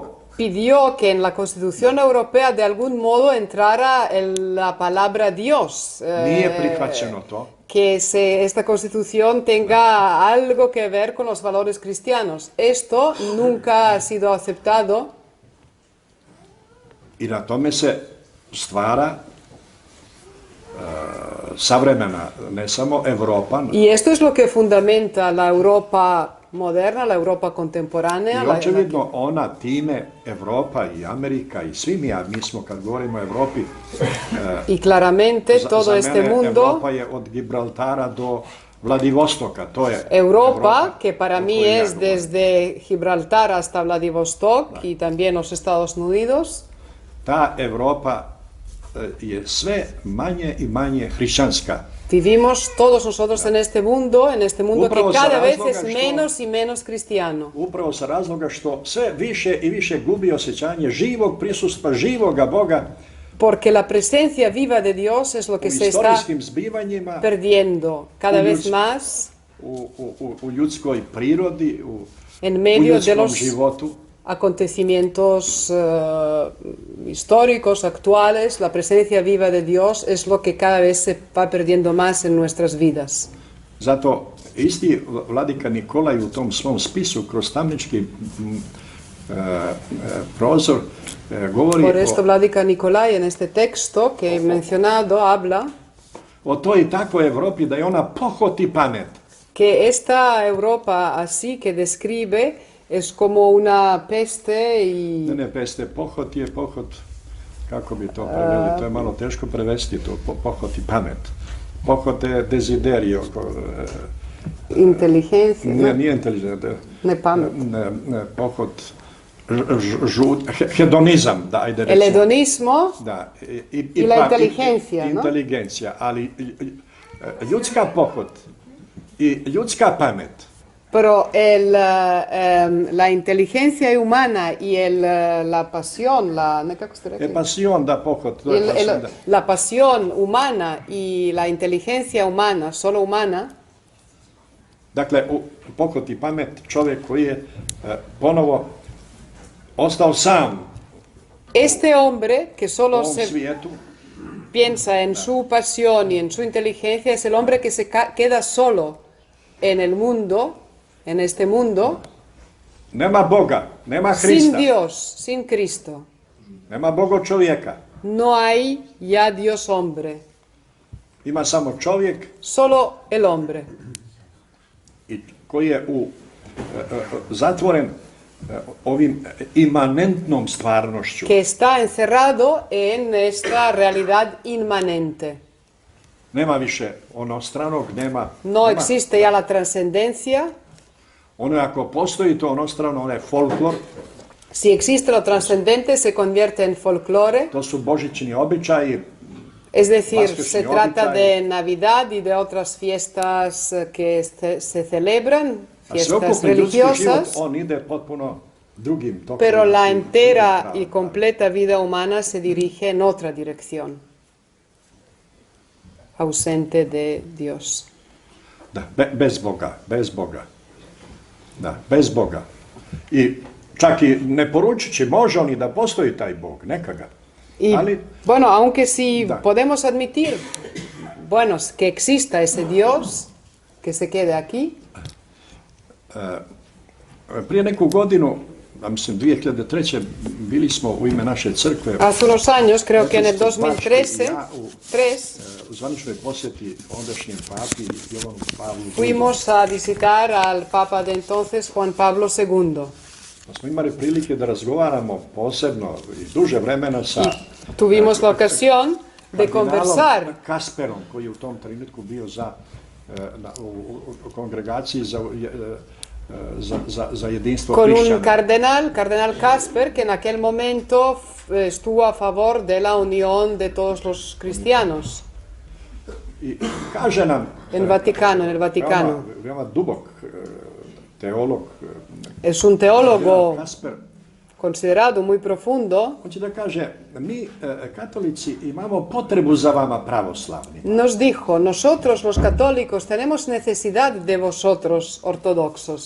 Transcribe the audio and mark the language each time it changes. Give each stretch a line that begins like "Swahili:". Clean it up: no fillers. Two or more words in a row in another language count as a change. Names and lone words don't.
Spanish: pidió que en la Constitución Europea de algún modo entrara la palabra Dios,
Serbian: Nije prihvaćeno to.
Spanish: que esta Constitución tenga algo que ver con los valores cristianos. Esto nunca ha sido aceptado
Serbian: I na tome se stvara savremena, ne samo Europa,
Spanish: y esto es lo que fundamenta la Europa moderna, la Europa contemporánea,
Serbian: i očevidno ona time, Europa i Amerika i svi mi smo kad govorimo o Europi,
Spanish: y claramente todo
Serbian: za
Spanish: este
Serbian: mene
Spanish: mundo,
Serbian: Europa je od Gibraltara do Vladivostoka, to je
Spanish: Europa, que para
Serbian: o
Spanish: mí
Serbian: kojoj ja
Spanish: es
Serbian: govorim.
Spanish: desde Gibraltar hasta Vladivostok y también los Estados Unidos,
Serbian: Ta Europa je sve manje i manje hrišćanska.
Spanish: Vivimos todos nosotros en este mundo que
Serbian: Upravo sa
Spanish: cada vez
Serbian: razloga
Spanish: es
Serbian: što-
Spanish: menos y menos cristiano.
Serbian: Upravo sa razloga što sve više i više gubi osjećanje živog prisustva, živoga Boga
Spanish: Porque la presencia viva de Dios es lo
Serbian: u
Spanish: que se está
Serbian: istorijskim zbivanjima,
Spanish: perdiendo cada vez más
Serbian: u ljudskoj prirodi, u
Spanish: en medio de
Serbian: ljudskom
Spanish: los
Serbian: životu.
Spanish: acontecimientos históricos, actuales. La presencia viva de Dios es lo que cada vez se va perdiendo más en nuestras vidas.
Serbian: Zato isti vladika Nikolaj u tom svom spisu kroz tamnički prozor govori
Spanish: Por esto, Vladika Nikolai, en este texto que he mencionado, habla
Serbian: o toj takvoj Evropi da je ona pohot i pamet.
Spanish: que esta Europa así que describe es como una peste y
Serbian: Ne peste, pohot je pohot, kako bi to preveli, to je malo teško prevesti, to pohot i pamet. Pohot je desiderio,
Spanish: inteligencia, ¿no?
Serbian: nije inteligent, Ne pamet. pohot, hedonizam, da, ajde
Spanish: El
Serbian: recimo.
Spanish: hedonismo
Serbian: Da, I la inteligencija, no? Inteligencija, ali ljudska pohot i ljudska pamet,
Spanish: Pero la inteligencia humana y la pasión, ¿cómo se dice?
Serbian: pasion da pohot, to je pasion da.
Spanish: La pasión humana y la inteligencia humana, solo humana,
Serbian: Dakle, u pohot i pamet čovjek koji je ponovo ostao sam
Spanish: este hombre que
Serbian: u
Spanish: solo
Serbian: ovom
Spanish: se
Serbian: svijetu,
Spanish: piensa en su pasión y en su inteligencia es el hombre que se queda solo en el mundo, en este mundo,
Serbian: nema Boga, nema
Spanish: sin
Serbian: Hrista,
Spanish: Dios, sin Cristo.
Serbian: nema Boga čovjeka,
Spanish: No hay ya Dios hombre,
Serbian: ima samo čovjek
Spanish: solo el hombre.
Serbian: i koji je zatvoren ovim imanentnom stvarnošću.
Spanish: Que está encerrado en esta realidad inmanente.
Serbian: Nema više onostranog, nema...
Spanish: No
Serbian: nema-
Spanish: existe ya la trascendencia.
Serbian: Ono ako postoji to onostrano, ono je folklor,
Spanish: Si existe lo trascendente, se convierte en folclore.
Serbian: to su božićni običaji,
Spanish: Es decir, Vasquez se y trata
Serbian: Obichai.
Spanish: de Navidad y de otras fiestas que se celebran,
Serbian: a
Spanish: fiestas
Serbian: sveukupni ljudski život,
Spanish: religiosas,
Serbian: on ide potpuno drugim tokom.
Spanish: pero la
Serbian: drugim
Spanish: entera
Serbian: pravom.
Spanish: y completa vida humana se dirige en otra dirección, ausente de Dios.
Serbian: Da, bez Boga, bez Boga. Da, bez Boga. I čak i ne poručući, može on i da postoji taj Bog, neka ga.
Spanish: Y
Serbian: Ali
Spanish: bueno, aunque si
Serbian: Da.
Spanish: podemos admitir, bueno, que exista ese Dios, que se quede aquí,
Serbian: prije neku godinu, ja mislim 2003. bili smo u ime naše crkve
Spanish: hace unos años, creo que en el
Serbian: Efesko, Bački i
Spanish: 2013,
Serbian: ja u zvaničnoj posjeti ondašnjem papi Jovanu Pavlu II.
Spanish: fuimos a visitar al Papa de entonces, Juan Pablo II.
Serbian: Pa smo imali prilike da razgovaramo posebno i duže vremena sa
Spanish: Tuvimos la ocasión de
Serbian: kardinalom
Spanish: conversar
Serbian: Kasperom, koji je u tom trenutku bio u kongregaciji za jedinstvo
Spanish: con un
Serbian: hrišćana.
Spanish: cardenal Casper, que en aquel momento estuvo a favor de la unión de todos los cristianos
Serbian: I kaže nam,
Spanish: en el Vaticano.
Serbian: veoma dubok teolog,
Spanish: Es un teólogo
Serbian: Kasper,
Spanish: considerado muy profundo.
Serbian: hoće da kaže, mi katolici imamo potrebu za vama pravoslavni.
Spanish: Nos dijo, nosotros los católicos tenemos necesidad de vosotros ortodoxos.